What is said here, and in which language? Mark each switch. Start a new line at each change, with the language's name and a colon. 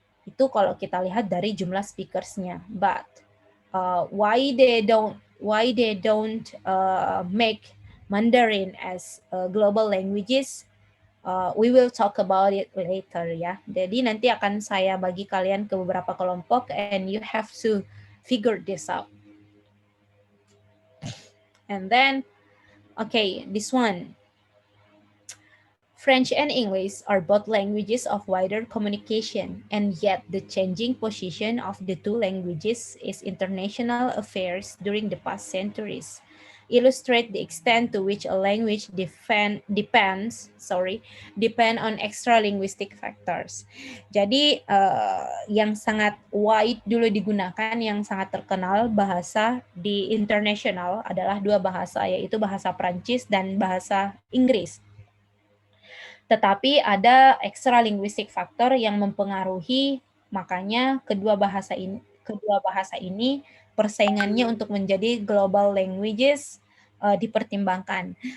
Indonesian: Itu kalau kita lihat dari jumlah speakersnya.
English: But why they don't make Mandarin as global languages? We will talk about it later, ya.
Indonesian: Jadi nanti akan saya bagi kalian ke beberapa kelompok
English: and you have to figure this out. And then, okay, this one. French and English are both languages of wider communication, and yet the changing position of the two languages is international affairs during the past centuries. Illustrate the extent to which a language depend on extra linguistic factors.
Indonesian: Jadi yang sangat wide dulu digunakan, yang sangat terkenal bahasa di international adalah dua bahasa, yaitu bahasa Prancis dan bahasa Inggris. Tetapi ada extra linguistic factor yang mempengaruhi, makanya kedua bahasa ini persaingannya untuk menjadi global languages dipertimbangkan.